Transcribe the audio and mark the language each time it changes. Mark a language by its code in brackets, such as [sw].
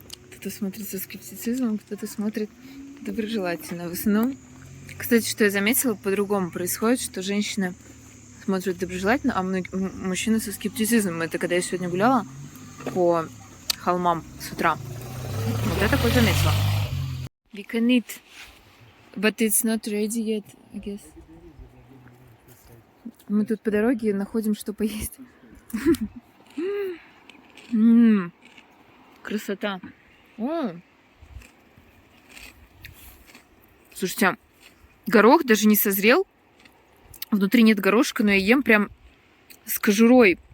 [ru] Кто-то смотрит со скептицизмом, кто-то смотрит доброжелательно. В основном, кстати, что я заметила, по-другому происходит, что женщины смотрят доброжелательно, а мужчины со скептицизмом. Это когда я сегодня гуляла по холмам с утра. Вот я такое заметила. [en] We can eat, but it's not ready yet, I guess. [ru] Мы тут по дороге находим, что поесть. Красота. О. Слушайте, горох даже не созрел. Внутри нет горошка, но я ем прям с кожурой.